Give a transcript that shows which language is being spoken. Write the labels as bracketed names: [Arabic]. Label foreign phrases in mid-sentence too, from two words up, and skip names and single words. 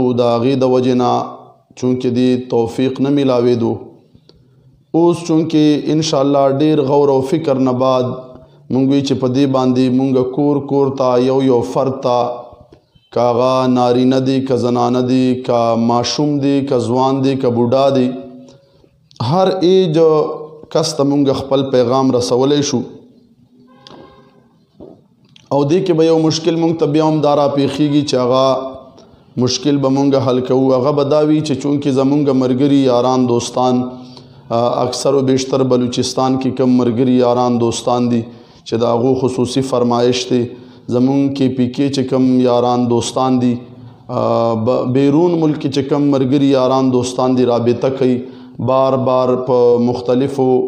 [Pashto] د هغې د وجې نه چونکې دې توفیق نه میلاوېدو، اوس چونکې انشاءاللہ ډیر غور او فکر نه بعد مونږ وی چې په دې باندې مونږ کور کور ته یو فرد ته که هغه نارینه دی که زنانه دی که ماشوم دی که ځوان دی که بوډا دی، هر ایج کس ته مونږ خپل پیغام رسولی شو او دې کې به یو مشکل مونږ ته بیا هم دا راپېښېږي چې هغه مشکل به مونږ حل کوو، هغه به دا وي چې چونکې زمونږ ملګري یاران دوستان اکثر و بیشتر بلوچستان کې کم ملګري یاران دوستان دي چې د هغو خصوصي فرمایش دی، زمونږ کې پی کې چې کم یاران دوستان دي بیرون ملک چې کم ملګري یاران دوستان دي رابطه کوي، بار بار په مختلفو